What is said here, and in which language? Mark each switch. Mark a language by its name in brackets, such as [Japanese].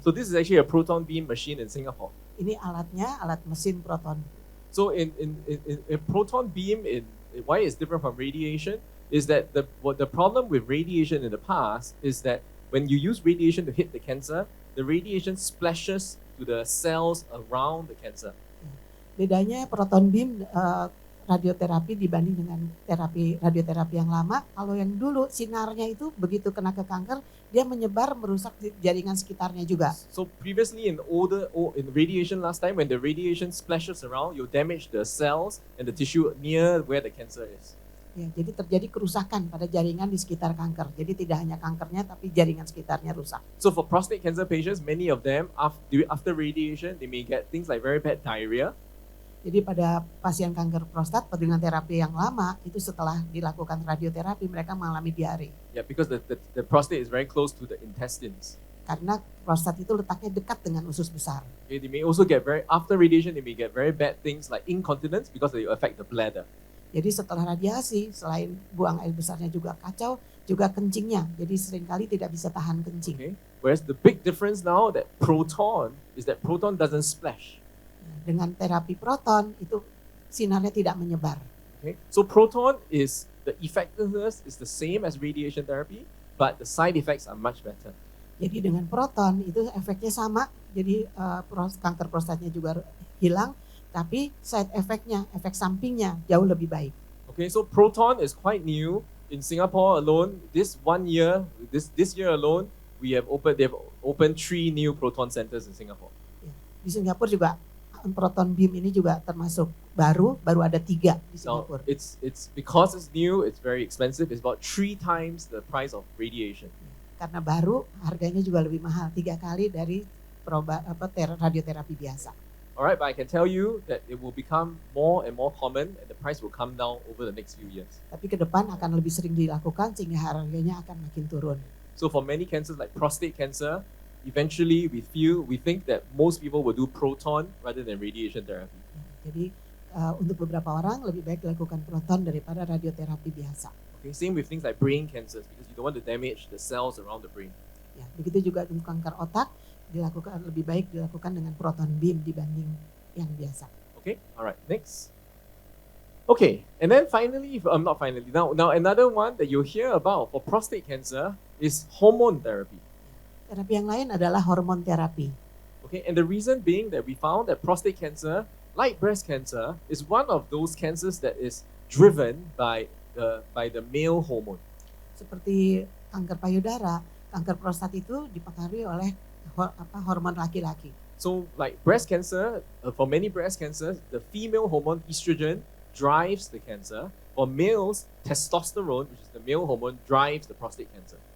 [English] So this is actually a proton beam machine in Singapore. [Indonesian] Ini alatnya, alat mesin proton. [English] So in proton beam, why it's different from radiation is that the problem with radiation in the past is that when you use radiation to hit the cancer, the radiation splashes to the cells around the cancer. [Indonesian] Bedanya proton beam radioterapi dibanding dengan radioterapi yang lama. Kalau yang dulu sinarnya itu begitu kena ke kanker, dia menyebar merusak jaringan sekitarnya juga. [English] So previously in radiation last time, when the radiation splashes around, you damage the cells and the tissue near where the cancer is. [Indonesian] Ya, jadi terjadi kerusakan pada jaringan di sekitar kanker. Jadi tidak hanya kankernya, tapi jaringan sekitarnya rusak. [English] So for prostate cancer patients, many of them after radiation, they may get things like very bad diarrhea. [Indonesian] Jadi pada pasien kanker prostat dengan terapi yang lama, itu setelah dilakukan radioterapi mereka mengalami diare. [English] Yeah, because the prostate is very close to the intestines. [Indonesian] Karena prostat itu letaknya dekat dengan usus besar. [English] Okay, they may also get after radiation, they may get very bad things like incontinence because they affect the bladder. [Indonesian] Jadi setelah radiasi, selain buang air besarnya juga kacau, juga kencingnya. Jadi seringkali tidak bisa tahan kencing. [English] Okay, whereas the big difference now that proton doesn't splash. [Indonesian] Dengan terapi proton itu sinarnya tidak menyebar. [English] Okay, so proton the effectiveness is the same as radiation therapy, but the side effects are much better. [Indonesian] Jadi dengan proton itu efeknya sama, jadi kanker prostatnya juga hilang, tapi side effectnya, efek sampingnya jauh lebih baik. [English] Okay, so proton is quite new in Singapore alone. This year alone, they've opened 3 new proton centers in Singapore. [Indonesian] Di Singapura juga proton beam ini juga termasuk baru ada 3 di [English] Now, [Indonesian] Singapura. [English] it's because it's new, it's very expensive. It's about 3 times the price of radiation. [Indonesian] Karena baru harganya juga lebih mahal, 3 kali dari radioterapi biasa. [English] Alright, but I can tell you that it will become more and more common and the price will come down over the next few years. [Indonesian] Tapi ke depan akan lebih sering dilakukan sehingga harganya akan makin turun. [English] So for many cancers like prostate cancer, eventually we think that most people will do proton rather than radiation therapy. [Indonesian] Jadi untuk beberapa orang lebih baik dilakukan proton daripada radioterapi biasa. [English] Okay, same with things like brain cancers because you don't want to damage the cells around the brain. [Indonesian] Ya, begitu juga untuk kanker otak lebih baik dilakukan dengan proton beam dibanding yang biasa. [English] Okay, alright, next. Okay, and then finally, now another one that you'll hear about for prostate cancer is hormone therapy. [Indonesian] Terapi yang lain adalah hormon terapi. [English] Okay, and the reason being that we found that prostate cancer, like breast cancer, is one of those cancers that is driven by the male hormone. [Indonesian] Seperti kanker payudara, kanker prostat itu dipengaruhi oleh hormon laki-laki. [English] So like breast cancer, for many breast cancers, the female hormone estrogen drives the cancer. For males, testosterone, which is the male hormone, drives the prostate cancer.